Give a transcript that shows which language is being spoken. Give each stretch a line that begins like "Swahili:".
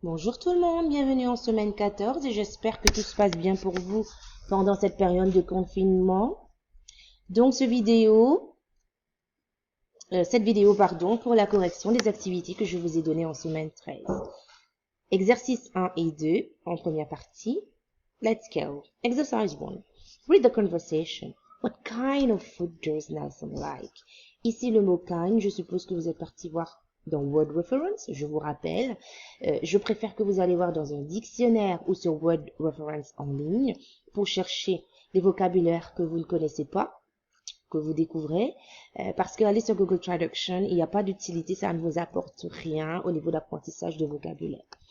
French: Bonjour tout le monde, bienvenue en semaine 14 et j'espère que tout se passe bien pour vous pendant cette période de confinement. Donc cette vidéo, pour la correction des activités que je vous ai données en semaine 13. Exercice 1 et 2 en première partie.
English: Let's go. Exercise 1. Read the conversation. What kind of food does Nelson like?
French: Ici le mot kind, je suppose que vous êtes parti voir dans Word Reference, je vous rappelle. Je préfère que vous allez voir dans un dictionnaire ou sur Word Reference en ligne pour chercher les vocabulaires que vous ne connaissez pas, que vous découvrez, parce qu'aller sur Google Traduction, il n'y a pas d'utilité, ça ne vous apporte rien au niveau d'apprentissage de vocabulaire.